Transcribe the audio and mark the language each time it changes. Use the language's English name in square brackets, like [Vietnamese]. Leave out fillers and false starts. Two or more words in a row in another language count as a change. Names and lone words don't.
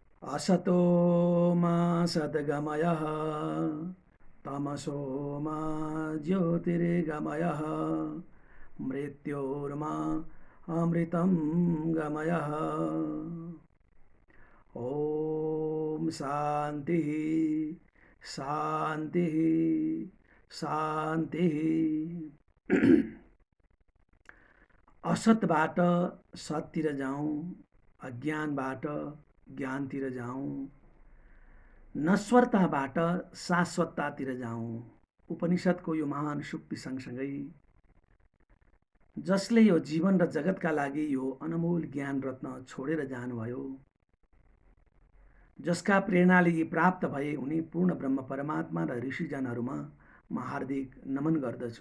[Sanskrit] असतो मा सद्गमयः तमसो मा ज्योतिर्गमयः मृत्योर्मा अमृतं गमयः। ॐ शान्तिः शान्तिः शान्तिः। [Nepali] असतबाट सततिर जाउँ, अज्ञानबाट ज्ञानतिर जाउँ, नश्वरताबाट शाश्वततातिर जाउँ। उपनिषद्को यो महान सुक्ति सँगसँगै जसले यो जीवन र जगतका लागि यो अनमोल ज्ञान रत्न छोडेर जानुभयो, जसका प्रेरणाले यी प्राप्त भए उनी पूर्ण ब्रह्म परमात्मा र ऋषिजनहरूमा म हार्दिक नमन गर्दछु।